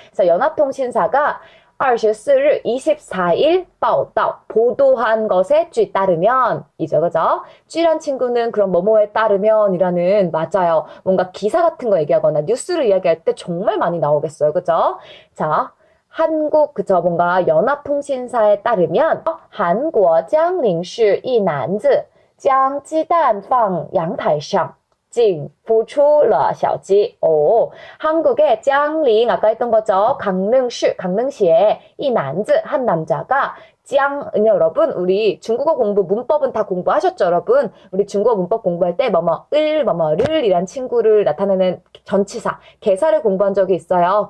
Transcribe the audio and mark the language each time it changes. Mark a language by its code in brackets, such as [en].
[ko] 그래서 연합통신사가 24일 24일 报道 보도한 것에 据 따르면 이죠, 그죠? 据란 친구는 그런 뭐뭐에 따르면이라는 맞아요. 뭔가 기사 같은 거 얘기하거나 뉴스를 이야기할 때 정말 많이 나오겠어요, 그죠? 자. 한국 그저 뭔가 연합통신사에 따르면 한국 [zh] 江陵市一男子将鸡蛋放阳台上竟孵出了小鸡. [ko] 오, 한국의江陵 아까 했던 거죠. 강릉시에 이男子 한 남자가 여러분 우리 중국어 공부 문법은 다 공부하셨죠, 여러분? 우리 중국어 문법 공부할 때 뭐뭐를 이란 친구를 나타내는 전치사 개사를 공부한 적이 있어요.